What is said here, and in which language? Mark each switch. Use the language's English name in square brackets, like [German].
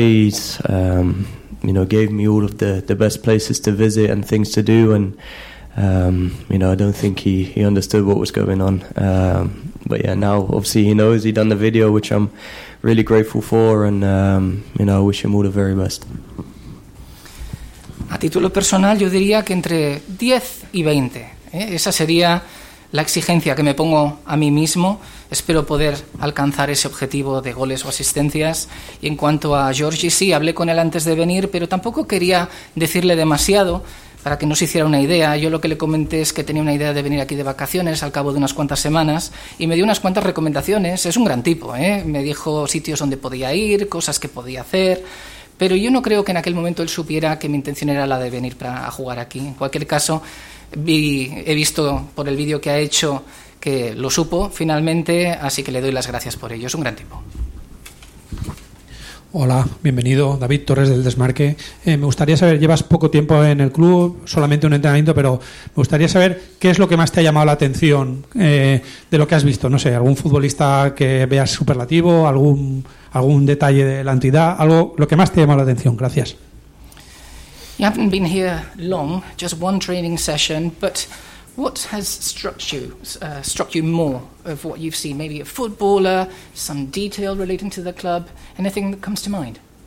[English] He's gave me all of the best places to visit and things to do. And I don't think he understood what was going on. But yeah, now obviously he knows. He done the video, which I'm really grateful for. And I wish him all the very best. [Spanish] A título personal, yo diría que entre 10 y 20. Esa sería la exigencia que me pongo a mí mismo. Espero poder alcanzar ese objetivo de goles o asistencias. Y en cuanto a Georgi, sí, hablé con él antes de venir, pero tampoco quería decirle demasiado para que no se hiciera una idea. Yo lo que le comenté es que tenía una idea de venir aquí de vacaciones al cabo de unas cuantas semanas y me dio unas cuantas recomendaciones. Es un gran tipo, ¿eh? Me dijo sitios donde podía ir, cosas que podía hacer, pero yo no creo que en aquel momento él supiera que mi intención era la de venir a jugar aquí. En cualquier caso, he visto por el vídeo que ha hecho que lo supo finalmente, así que le doy las gracias por ello. Es un gran tipo. Hola, bienvenido. David Torres del Desmarque. Me gustaría saber, llevas poco tiempo en el club, solamente un entrenamiento, pero me gustaría saber qué es lo que más te ha llamado la atención de lo que has visto. No sé, algún futbolista que veas superlativo, algún detalle de la entidad, algo, lo que más te ha llamado la atención. Gracias. [English] You haven't been here long, just one training session, but what has struck you more of what you've seen? Maybe a footballer, some detail relating to the club, anything that comes to mind?